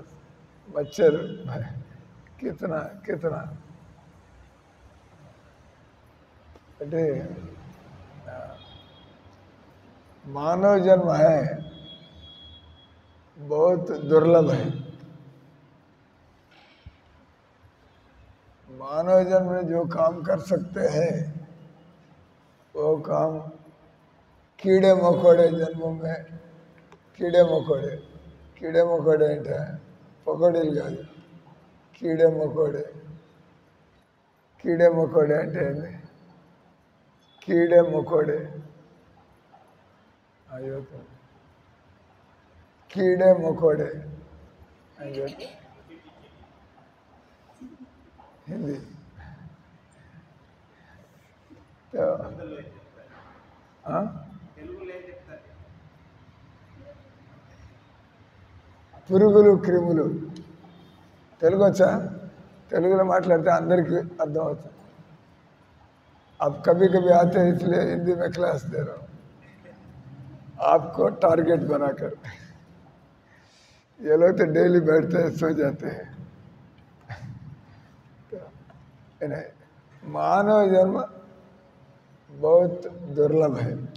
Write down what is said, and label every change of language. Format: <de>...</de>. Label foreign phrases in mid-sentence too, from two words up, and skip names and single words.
<hi>मच्छर कितना कितना बेटे, मानव जन्म है बहुत दुर्लभ है। मानव जन्म में जो काम कर सकते हैं वो काम कीड़े मकोड़े जन्म में, कीड़े मकोड़े</hi> <te>అంటే పకోడీలు కాదు,</te> <hi>कीड़े मकोड़े</hi> <te>అంటే ఏంది?</te> <hi>कीड़े मकोड़े</hi> <te>అయ్యో,</te> <hi>कीड़े मकोड़े</hi> <te>అని చెప్పి हिंदी। तो పురుగులు క్రిములు తెలుగు వచ్చా? తెలుగులో మాట్లాడితే అందరికీ అర్థమవుతుంది।</te> <hi>अब कभी कभी आते हैं इसलिए हिंदी में क्लास दे रहा हूँ आपको टारगेट बनाकर। ये लोग तो डेली बैठते हैं, सो जाते हैं। मानव जन्म बहुत दुर्लभ है।</hi>